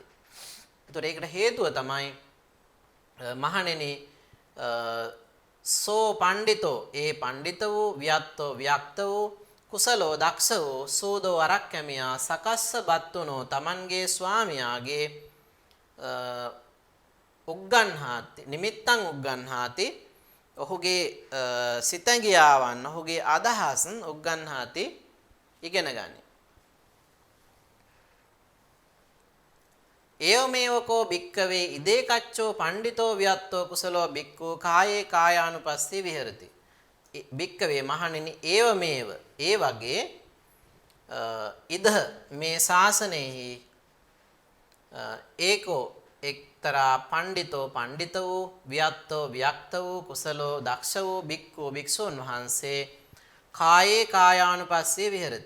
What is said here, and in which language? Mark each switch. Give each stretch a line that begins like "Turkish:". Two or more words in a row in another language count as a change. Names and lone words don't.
Sinhala: ඒතර ඒකට හේතුව තමයි මහණෙනි
Pali: සෝ පණ්ඩිතෝ
Sinhala: ඒ පණ්ඩිත වූ වියත්තෝ වික්ත වූ කුසලෝ දක්ෂ වූ සෝදෝ අරක්කමියා
Pali: සකස්ස බත්තුනෝ
Sinhala: තමන්ගේ ස්වාමියාගේ
Pali: උග්ගන්හාති නිමිත්තං උග්ගන්හාති
Sinhala: ඔහුගේ සිතගියාවන් ඔහුගේ අදහස් උග්ගන්හාති ඉගෙන ගනි.
Pali: ඒවමේවකෝ භික්කවේ ඉදේ කච්චෝ පණ්ඩිතෝ වියත්තෝ කුසලෝ භික්ඛු කායේ කායානුපස්සී විහෙරති.
Sinhala: භික්කවේ මහණෙනි ඒවමේව ඒ වගේ ඉද මේ ශාසනයෙහි ඒකෝ එක්තරා පණ්ඩිතෝ පණ්ඩිත වූ වියත්තෝ වික්ත වූ කුසලෝ දක්ෂ වූ භික්ඛු භික්ෂුන් වහන්සේ
Pali: කායේ කායානුපස්සී විහෙරති.